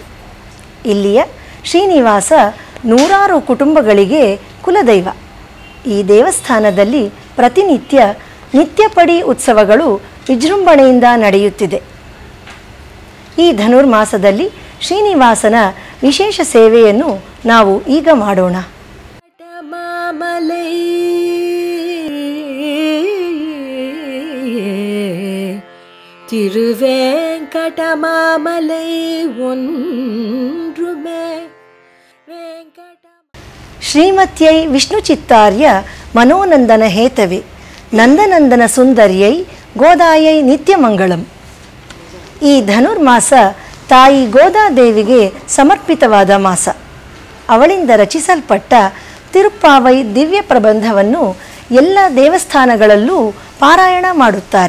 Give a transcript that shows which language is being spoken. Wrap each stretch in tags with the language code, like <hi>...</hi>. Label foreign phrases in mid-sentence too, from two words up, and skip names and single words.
<kn>ಇಲ್ಲಿಯ ಶ್ರೀನಿವಾಸ ನೂರಾರು ಕುಟುಂಬಗಳಿಗೆ ಕುಲದೈವ. ಈ ದೇವಸ್ಥಾನದಲ್ಲಿ ಪ್ರತಿನಿತ್ಯ ನಿತ್ಯಪಡಿ ಉತ್ಸವಗಳು ವಿಜೃಂಭಣೆಯಿಂದ ನಡೆಯುತ್ತಿದೆ. ಈ ಧನುರ್ಮಾಸದಲ್ಲಿ ಶ್ರೀನಿವಾಸನ ವಿಶೇಷ ಸೇವೆಯನ್ನು ನಾವು ಈಗ ಮಾಡೋಣ.</kn> <ta>மாமலை திருவேங்கடமாமலை ஒன்றுமே வெங்கட.</ta> <sa>ಶ್ರೀಮತ್ಯೈ ವಿಷ್ಣುಚಿತ್ತಾರ್ಯ ಮನೋನಂದನ ಹೇತವೆ ನಂದನಂದನ ಸುಂದರ್ಯೈ ಗೋದಾಯೈ ನಿತ್ಯಮಂಗಳಂ.</sa> <kn>ಈ ಧನುರ್ಮಾಸ ತಾಯಿ ಗೋದಾದೇವಿಗೆ ಸಮರ್ಪಿತವಾದ ಮಾಸ. ಅವಳಿಂದ ರಚಿಸಲ್ಪಟ್ಟ ತಿರುಪ್ಪಾವೈ ದಿವ್ಯ ಪ್ರಬಂಧವನ್ನು ಎಲ್ಲ ದೇವಸ್ಥಾನಗಳಲ್ಲೂ ಪಾರಾಯಣ ಮಾಡುತ್ತಾರೆ.</kn>